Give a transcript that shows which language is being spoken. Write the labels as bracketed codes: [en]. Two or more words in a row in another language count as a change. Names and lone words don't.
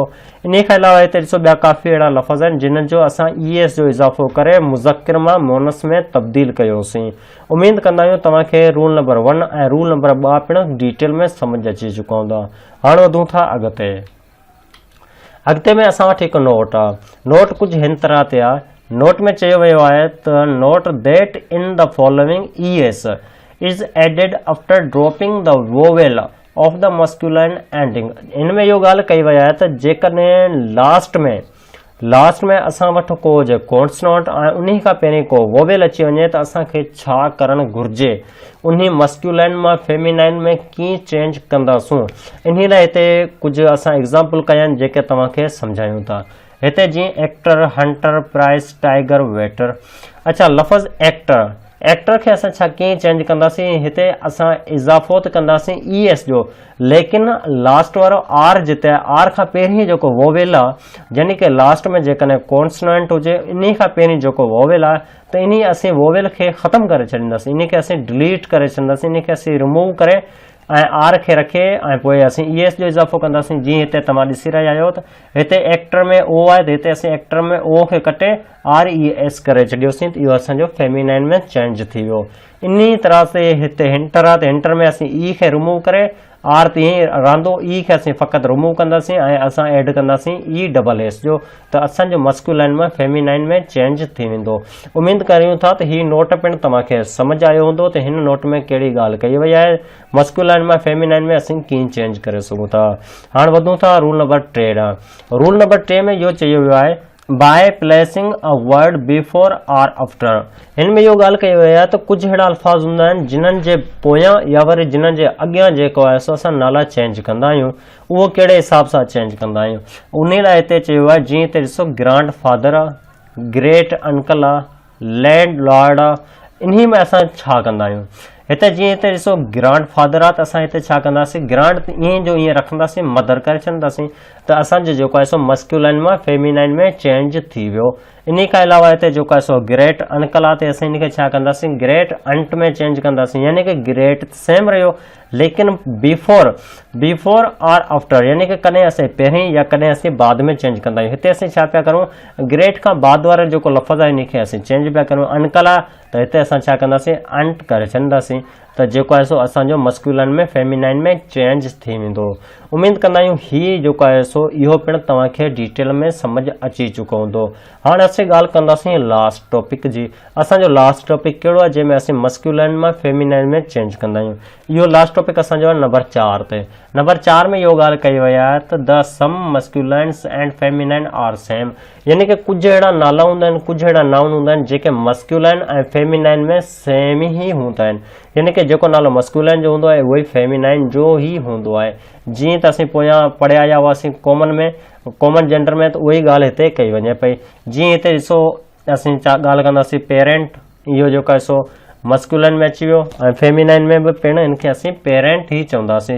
[sd] इन खां अलावा हिते ॾिसो ॿिया काफ़ी अहिड़ा लफ़्ज़ आहिनि जिन्हनि जो असां ES जो इज़ाफ़ो करे मुज़क्किर मां मोनस में तब्दील कयोसीं। उमेद कंदा आहियूं तव्हांखे [en] rule number 1 [sd] ऐं [en] rule number 2 [sd] पिणु डिटेल में सम्झ अची चुका हूंदा। हाणे वधूं था अॻिते। अॻिते में असां वटि हिकु नोट आहे। नोट कुझु हिन तरह ते आहे। नोट में चयो वियो आहे त [en] note that in the following ES. is added after dropping the vowel of the masculine ending. [sd] इनमें इहो ॻाल्हि कई वई आहे त जेकॾहिं लास्ट में असां वटि को जे कॉन्सोनेंट ऐं उन्ही खां पहिरीं को वोवेल अची वञे त असांखे छा करणु घुर्जे, उन्ही मस्कुलाइन मां फेमिनाइन में कीअं चेंज कंदासूं। इन लाइ हिते कुझु असां एग्ज़ाम्पल कया आहिनि जेके तव्हांखे सम्झायूं था। हिते जीअं [en] actor, hunter, price, tiger, waiter. [sd] अच्छा, लफ़्ज़ एक्टर खे असां छा कीअं चेंज कंदासीं, हिते असां इज़ाफ़ो त कंदासीं ES जो, लेकिन लास्ट वारो आर जिते आर खां पहिरीं जेको वोवेल आहे, यानी कि लास्ट में जेकॾहिं कॉन्सोनेंट हुजे इन खां पहिरीं जेको वोवेल आहे त इन असीं वोवेल खे ख़तमु करे छॾींदासीं, इन खे असीं डिलीट करे छॾींदासीं, इन खे असीं रिमूव करे ऐं आर खे रखे ऐं पोइ असीं ES जो इज़ाफ़ो कंदासीं। जीअं हिते तव्हां ॾिसी रहिया आहियो त हिते एक्टर में O आहे त हिते असीं एक्टर में O खे कटे RES करे छॾियोसीं, त इहो असांजो फेमिनाइन में चेंज थी वियो। इन तरह से हिते हिंटर आहे त हिंटर में असीं E खे रिमूव करे आर तीअं रहंदो, E खे असीं फ़क़ति रिमूव कंदासीं ऐं असां ऐड कंदासीं ESS जो, त असांजो मस्कुलाइन में फेमिनाइन में चेंज थी वेंदो। उमेद करियूं था त हीउ नोट पिणु तव्हांखे सम्झ आयो हूंदो त हिन नोट में कहिड़ी ॻाल्हि कई वई आहे, मस्कुलाइन में फेमिनाइन में असीं कीअं चेंज करे सघूं था। हाणे वधूं था [en] rule number 3 [sd] ॾांहुं। [en] rule number 3 [sd] में इहो चयो वियो आहे [en] by placing a word before or after. [sd] हिन में इहो ॻाल्हि कई वई आहे त कुझु अहिड़ा अल्फाज़ हूंदा आहिनि जिन्हनि जे पोयां या वरी जिन्हनि जे अॻियां जेको आहे सो असां नाला चेंज कंदा आहियूं, उहो कहिड़े हिसाब सां चेंज कंदा आहियूं। उन लाइ हिते चयो आहे, जीअं हिते ॾिसो [en] grand father [sd] आहे, [en] great uncle [sd] आहे, [en] land lord [sd] आहे, इन्ही में असां छा कंदा आहियूं। हिते जीअं हिते ॾिसो [en] grand father [sd] आहे त असां हिते छा कंदासीं, ग्रांड ईअं जो ईअं रखंदासीं, मदर करे छॾींदासीं, त असांजो जेको आहे सो मस्कुलाइन मां फेमिनाइन में चेंज थी वियो। इन खां अलावा हिते जेको आहे सो [en] great uncle [sd] आहे त असां इन खे छा कंदासीं, [en] great aunt [sd] में चेंज कंदासीं, यानी कि [en] great same [sd] रहियो लेकिन [en] before or after, [sd] यानी कि कॾहिं असीं पहिरीं या कॾहिं असीं बाद में चेंज कंदा आहियूं। हिते असीं छा पिया करूं, ग्रेट खां बाद वारो जेको लफ़्ज़ आहे इन खे असीं चेंज पिया करूं। अंकल आहे त हिते असां छा कंदासीं, अंट करे छॾींदासीं, त जेको आहे सो असांजो मस्कुलाइन में फेमिनाइन में चेंज थी वेंदो। उमेद कंदा आहियूं हीउ जेको आहे सो इहो पिणु तव्हांखे डिटेल में सम्झ अची चुको हूंदो। हाणे असीं ॻाल्हि कंदासीं [en] last topic [sd] जी। असांजो [en] last topic [sd] कहिड़ो आहे जंहिंमें असीं मस्कुलाइन मां फेमिनाइन में चेंज कंदा आहियूं। इहो [en] last topic [sd] असांजो आहे नंबर 4 ते। नंबर 4 में इहो ॻाल्हि कई वई आहे त [en] the some masculines and feminine are same, [sd] यानी कि कुझु अहिड़ा नाला हूंदा आहिनि, कुझु अहिड़ा नाउन हूंदा आहिनि जेके मस्कुलाइन ऐं फेमिनाइन में सेम ई हूंदा आहिनि, यानी कि जेको नालो मस्कुलाइन जो हूंदो आहे उहो ई फेमिनाइन जो ई हूंदो आहे। जीअं त असीं पोयां पढ़िया आया हुआसीं [en] common gender [sd] में, त उहा ई ॻाल्हि हिते कई वञे पई। जीअं हिते ॾिसो असीं ॻाल्हि कंदासीं पेरेंट, इहो जेको आहे सो मस्कुलाइन में अची वियो ऐं फेमिनाइन में बि पिणु इनखे असीं पेरेंट ई चवंदासीं।